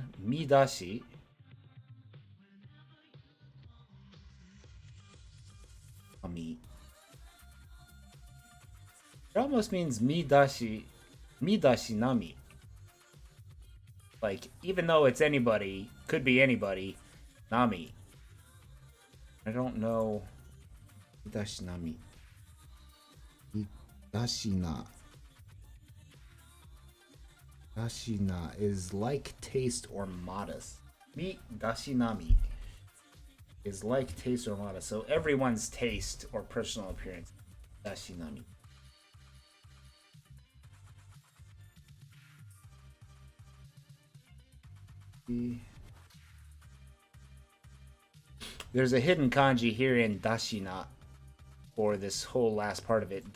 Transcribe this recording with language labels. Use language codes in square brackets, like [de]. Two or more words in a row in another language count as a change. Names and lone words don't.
[en] Midashi. Ami. It almost means midashinami. Like, even though it's anybody, could be anybody, nami. I don't know. Midashinami. Midashina. Dashina is like, taste, or modest. Midashinami is like, taste, or modest. So everyone's taste or personal appearance. Dashinami. There's a hidden kanji here in dashina for this whole last part of it.